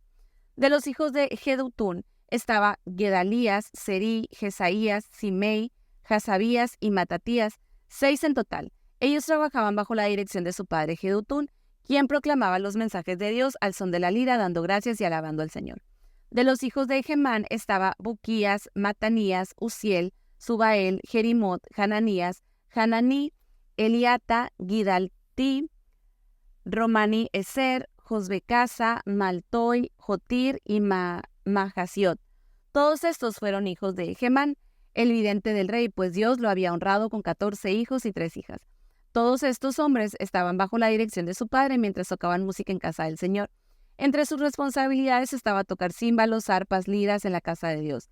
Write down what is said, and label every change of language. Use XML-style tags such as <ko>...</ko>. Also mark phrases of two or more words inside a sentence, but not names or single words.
<es>De los hijos de Jedutún estaba Gedalías, Serí, Jesaías, Simei, Hasabías y Matatías, 6 en total. Ellos trabajaban bajo la dirección de su padre Jedutún, quien proclamaba los mensajes de Dios al son de la lira, dando gracias y alabando al Señor. De los hijos de Gemán estaba Buquías, Matanías, Uziel, Subael, Jerimot, Hananías, Hananí, Eliata, Gidaltí, Romani Eser, Josbecasa, Maltoy, Jotir y Mahasiot. Todos estos fueron hijos de Gemán, el vidente del rey, pues Dios lo había honrado con 14 hijos y 3 hijas. Todos estos hombres estaban bajo la dirección de su padre mientras tocaban música en casa del Señor. Entre sus responsabilidades estaba tocar címbalos, arpas, liras en la casa de Dios.</es>